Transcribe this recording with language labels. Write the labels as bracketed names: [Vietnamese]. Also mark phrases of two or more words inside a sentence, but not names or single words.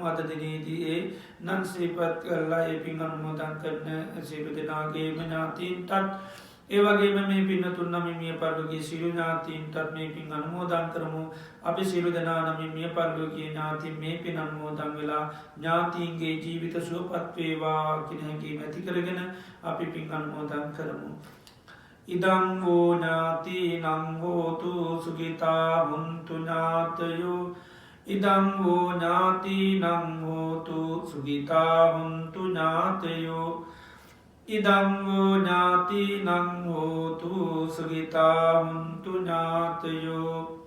[Sinhala] අද දිනේදී ඒ නන් සිහිපත් කළා ඒ පින් අනුමෝදන් කරන සියලු දෙනාගේම ඥාතීන්ටත් ඒ වගේම මේ පින්නතුන් නමින් මිය පරලෝකීය සියලු ඥාතීන්ටත් මේ පින් අනුමෝදන් කරමු. අපි සියලු දෙනා නමින් මිය පරලෝකීය ඥාතීන් මේ පින් අනුමෝදන් වෙලා ඥාතීන්ගේ ජීවිත සුවපත් වේවා කියන හැඟීම ඇති කරගෙන අපි පින් අනුමෝදන් කරමු. [Pali] ඉදං වූ ඥාතීනං හෝතු සුඛිතා හුන්තු ඥාතයෝ ඉදං වූ ඥාතීනං හෝතු සුඛිතා හුන්තු ඥාතයෝ ඉදං වූ ඥාතීනං හෝතු සුඛිතා හුන්තු ඥාතයෝ